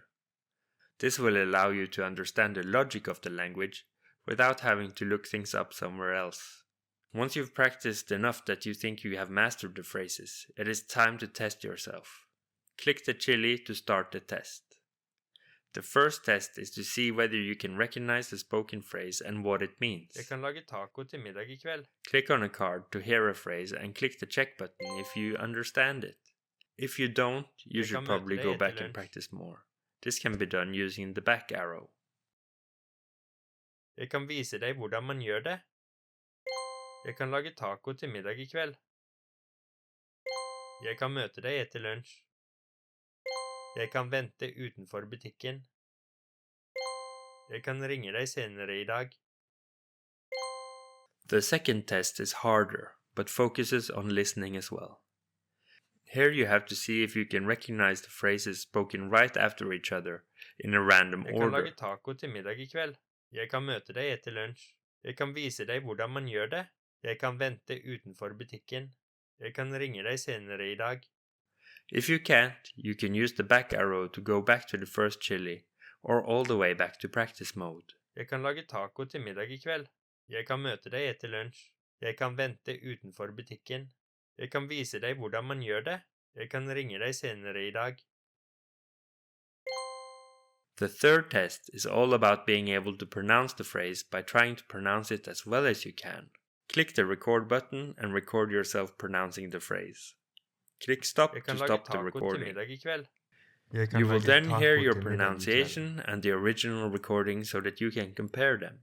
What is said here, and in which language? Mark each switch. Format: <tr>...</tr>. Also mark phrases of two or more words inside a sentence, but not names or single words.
<en>This will allow you to understand the logic of the language without having to look things up somewhere else. Once you've practiced enough that you think you have mastered the phrases, it is time to test yourself. Click the chili to start the test. The first test is to see whether you can recognize the spoken phrase and what it means.</en> <no>Jeg kan lage taco til middag I kveld.</no> <en>Click on a card to hear a phrase and click the check button if you understand it. If you don't, you should probably go back and practice more. This can be done using the back arrow.</en> <no>Jeg kan vise deg hvordan man gjør det. Jeg kan lage taco til middag I kveld. Jeg kan møte deg etter lunsj. Jeg kan vente utenfor butikken. Jeg kan ringe deg senere I dag.</no> <en>The second test is harder, but focuses on listening as well. Here you have to see if you can recognize the phrases spoken right after each other in a random order.</en> <no>Jeg kan lage taco til middag I kveld. Jeg kan møte deg etter lunsj. Jeg kan vise deg hvordan man gjør det. Jeg kan vente utenfor butikken. Jeg kan ringe deg senere I dag.</no> <en>If you can't, you can use the back arrow to go back to the first chili, or all the way back to practice mode.</en> <no>Jeg kan lage taco til middag I kveld. Jeg kan møte deg etter lunsj. Jeg kan vente utenfor butikken. Jeg kan vise deg hvordan man gjør det. Jeg kan ringe deg senere I dag.</no> <en>The third test is all about being able to pronounce the phrase by trying to pronounce it as well as you can. Click the record button and record yourself pronouncing the phrase. Click stop to stop the recording. You will then hear your pronunciation and the original recording so that you can compare them.</en>